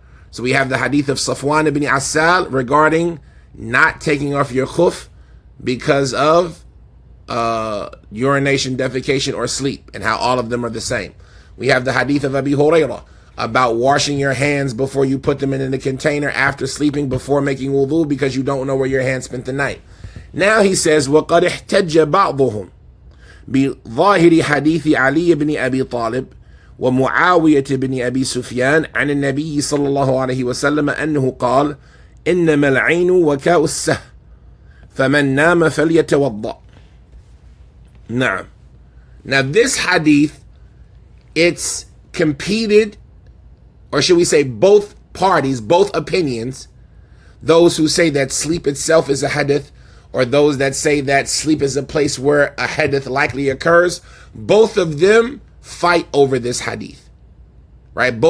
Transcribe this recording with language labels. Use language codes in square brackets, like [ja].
[en] So we have the hadith of Safwan ibn Asal regarding not taking off your khuf because of urination, defecation, or sleep, and how all of them are the same. We have the hadith of Abi Hurairah about washing your hands before you put them in the container after sleeping before making wudu because you don't know where your hands spent the night. Now he says, [ar] وَقَدْ احْتَجَّ بَعْضُهُمْ بظاهر حديث علي بن أبي طالب ومعاوية بن أبي سفيان عن النبي صلى الله عليه وسلم أنه قال إنما العين وكاء السه فمن نام فليتوضأ. [en] Now this hadith, it's competed, or should we say both parties, both opinions, those who say that sleep itself is a hadith, or those that say that sleep is a place where a hadith likely occurs, both of them fight over this hadith, right?